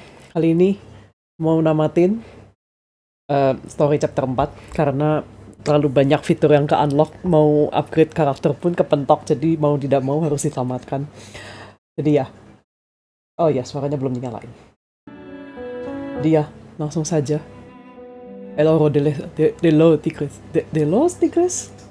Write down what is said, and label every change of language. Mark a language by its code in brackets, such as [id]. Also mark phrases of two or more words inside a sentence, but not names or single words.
[id] Kali ini mau namatin [en] story chapter [id] 4 karena terlalu banyak fitur yang ke-unlock. Mau upgrade karakter pun kepentok, jadi mau tidak mau harus ditamatkan. Jadi ya, oh ya suaranya belum dinyalain. Jadi ya, langsung saja. [es] El oro de los tigres. De los tigres?